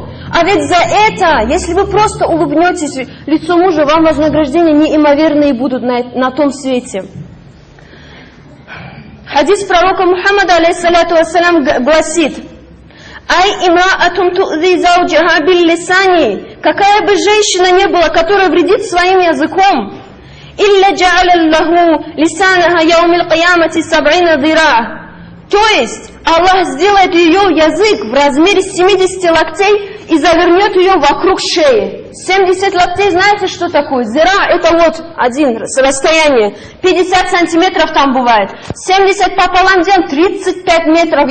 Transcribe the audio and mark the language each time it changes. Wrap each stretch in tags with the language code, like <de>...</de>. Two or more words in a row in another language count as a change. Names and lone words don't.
<ru>А ведь за это, если вы просто улыбнетесь лицу мужа, вам вознаграждения неимоверные будут на том свете. Хадис пророка Мухаммада,</ru> <ar>عليه الصلاة والسلام,</ar> <ru>гласит:</ru> <ar>«أي امرأة تؤذي زوجها باللسان».</ar> <ru>Какая бы женщина не была, которая вредит своим языком,</ru> <ar>«إلا جعل له لسانها يوم القيامة سبعين ذراعا».</ar> <ru>То есть Аллах сделает ее язык в размере 70 локтей и завернет ее вокруг шеи. 70 локтей, знаете, что такое? Зира – это вот один расстояние. 50 сантиметров там бывает. 70 пополам делаем, 35 метров.</ru>